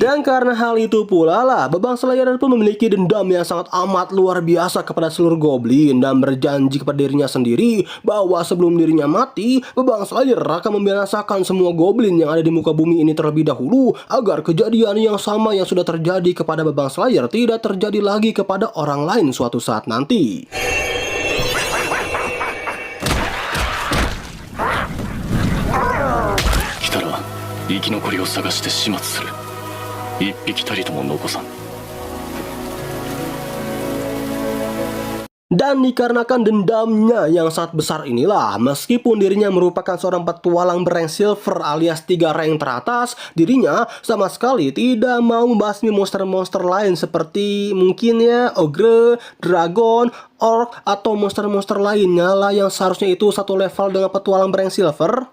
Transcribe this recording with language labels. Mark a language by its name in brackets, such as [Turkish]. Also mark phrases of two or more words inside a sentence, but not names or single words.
[Indonesian] Dan karena hal itu pula lah Babang Slayer pun memiliki dendam yang sangat amat luar biasa kepada seluruh goblin dan berjanji kepada dirinya sendiri bahwa sebelum dirinya mati, Babang Slayer akan membinasakan semua goblin yang ada di muka bumi ini terlebih dahulu agar kejadian yang sama yang sudah terjadi kepada Babang Slayer tidak terjadi lagi kepada orang lain suatu saat nanti. [Japanese] 来たら生き残りを探して始末する。一匹たりとも残さん。 [Indonesian] Dan dikarenakan dendamnya yang sangat besar inilah, meskipun dirinya merupakan seorang petualang berrank silver alias 3 rank teratas, dirinya sama sekali tidak mau membasmi monster-monster lain seperti mungkin ya ogre, dragon, orc, atau monster-monster lainnya lah yang seharusnya itu satu level dengan petualang berrank silver.